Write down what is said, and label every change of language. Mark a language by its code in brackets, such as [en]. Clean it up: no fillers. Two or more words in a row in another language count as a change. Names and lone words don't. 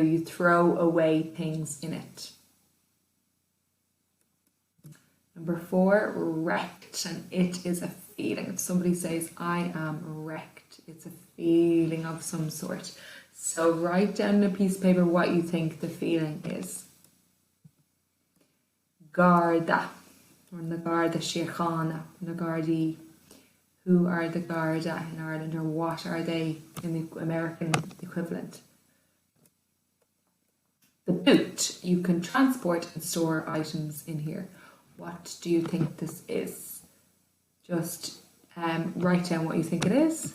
[en] You throw away things in it. Number 4, wrecked, and it is a feeling. If somebody says, I am wrecked, it's a feeling of some sort. So write down on a piece of paper what you think the feeling is. Garda, or na Garda Síochána, na Gardaí. Who are the Garda in Ireland, or what are they in the American equivalent? The boot. You can transport and store items in here. What do you think this is? Just write down what you think it is.